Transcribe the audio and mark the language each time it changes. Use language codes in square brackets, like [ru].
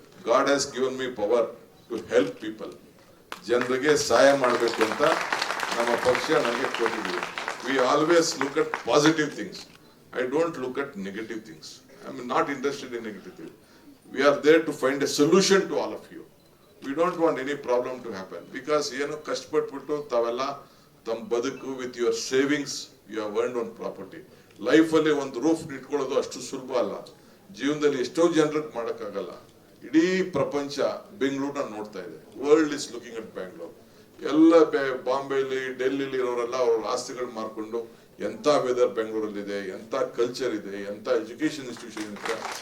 [en] God has given me power to help people. [kn] ಜನರಿಗೆ ಸಹಾಯ ಮಾಡಬೇಕು ಅಂತ ನಮ್ಮ ಪಕ್ಷ ನನಗೆ ಕೊಟ್ಟಿದೆ. [en] We always look at positive things. I don't look at negative things. I am not interested in negative things. We are there to find a solution to all of you. We don't want any problem to happen, because [kn] ಏನು ಕಷ್ಟಪಟ್ಬಿಟ್ಟು ತಾವೆಲ್ಲ ತಮ್ಮ ಬದುಕು [en] with your savings you have earned on property. [kn] Life ಅಲ್ಲಿ ಒಂದು roof ಇಟ್ಕೊಳ್ಳೋದು ಅಷ್ಟು ಸುಲಭ ಅಲ್ಲ. ಜೀವನದಲ್ಲಿ ಎಷ್ಟೋ ಜನರಿಗೆ ಮಾಡೋಕ್ಕಾಗಲ್ಲ. ಇಡೀ ಪ್ರಪಂಚ ಬೆಂಗಳೂರನ್ನ ನೋಡ್ತಾ ಇದೆ. [en] World is looking at Bangalore. [kn] ಎಲ್ಲ ಬಾಂಬೆಲಿ, ಡೆಲ್ಲಿಲಿ ಇರೋರೆಲ್ಲ ಅವ್ರ ಆಸ್ತಿಗಳು ಮಾರ್ಕೊಂಡು, ಎಂತ ವೆದರ್ ಬೆಂಗಳೂರಲ್ಲಿ ಇದೆ, ಎಂತ ಕಲ್ಚರ್ ಇದೆ, ಎಂತ ಎಜುಕೇಶನ್ ಇನ್ಸ್ಟಿಟ್ಯೂಷನ್ ಇದೆ.